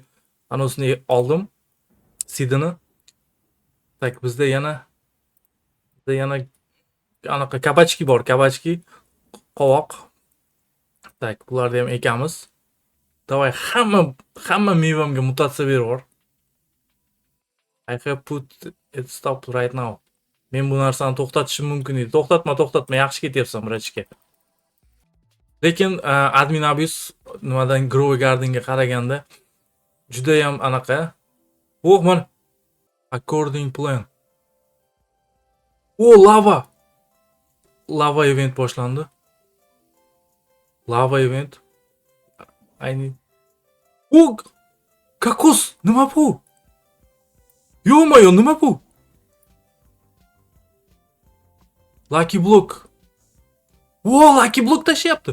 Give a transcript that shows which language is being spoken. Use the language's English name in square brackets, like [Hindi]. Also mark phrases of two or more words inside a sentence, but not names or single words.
[Uzbek] Anosini oldim. Sidini. Tak, bizda yana anaqa kabachki bor, kabachki, qovoq. Tak, bularni ham ekamiz. Davay, hamma mevamga mutatsiya berib yubor. [English] I have put it stop right now. [Uzbek] Men bu narsani to'xtatishim mumkin edi. To'xtatma, yaxshi ketyapsan vrachga. Lekin [English] admin abuse [Uzbek] nimadan Grow Gardenga qaraganda juda ham anaqa. Oh, mana [English] according plan. [Uzbek] Oh, lava. [English] Lava event [Uzbek] boshlandi. [English] Lava event. Ayni. [Uzbek] Oh, kokos. Nima bu? Yo, nima bu? Lucky Block. Oh, Lucky Block tashyapti.